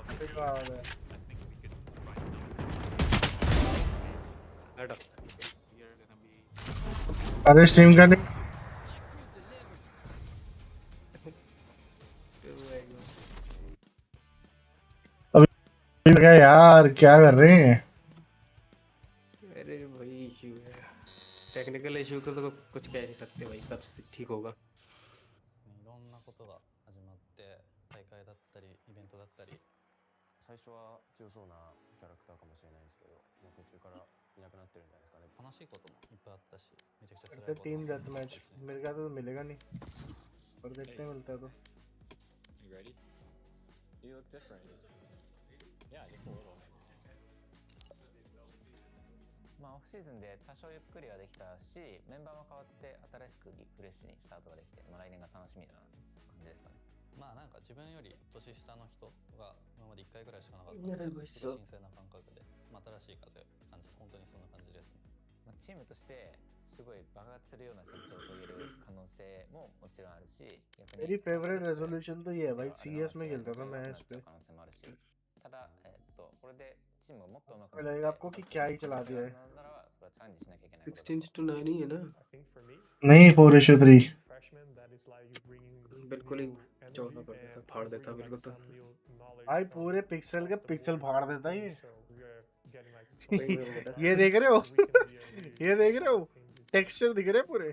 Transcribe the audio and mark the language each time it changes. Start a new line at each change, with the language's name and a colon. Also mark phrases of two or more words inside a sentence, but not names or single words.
Hindi: अरे स्ट्रीम का नहीं अभी क्या यार क्या कर रहे हैं? अरे भाई इशू है, टेक्निकल इशू को तो कुछ कह नहीं सकते भाई, सब ठीक होगा।
Japanese: いろんなことが始まって大会だったりイベントだったり最初は強そうなキャラクターかもしれないんですけどもう途中からいなくなってるんじゃないですかね。悲しいこともいっぱいあったしめちゃくちゃ辛いことも
Hindi: टीम डेथ मैच मेरे ख्याल से तो मिलेगा नहीं, पर देखते हैं मिलता है तो।
English: You ready? You look different. Yeah, just a little.
Japanese: まあオフシーズンで多少ゆっくりはできたし、メンバーも変わって新しくリフレッシュにスタートができて、まあ来年が楽しみな感じですかね。まあなんか自分より年下の人が今まで1回ぐらいしかなかったので、新鮮な感覚で、まあ、新しい風感じ、本当にそんな感じですね。まあチームとしてすごい爆発するような成長を遂げる可能性ももちろんあるし、逆に
Hindi: मेरी
English: favourite resolution
Hindi: तो ये है भाई, CS में खेलता था मैं इस पे।
Japanese: ただこれでチームをもっとうまく
Hindi: लगेगा आपको कि क्या ही चला दिया है। 16:9 ही है ना? नहीं 4:3 बिल्कुल ही चौथा कर देता, फाड़ देता बिल्कुल। तो भाई पूरे पिक्सल के पिक्सल फाड़ देता ये। ये देख रहे हो ये देख रहे हो टेक्सचर दिख रहे हैं पूरे।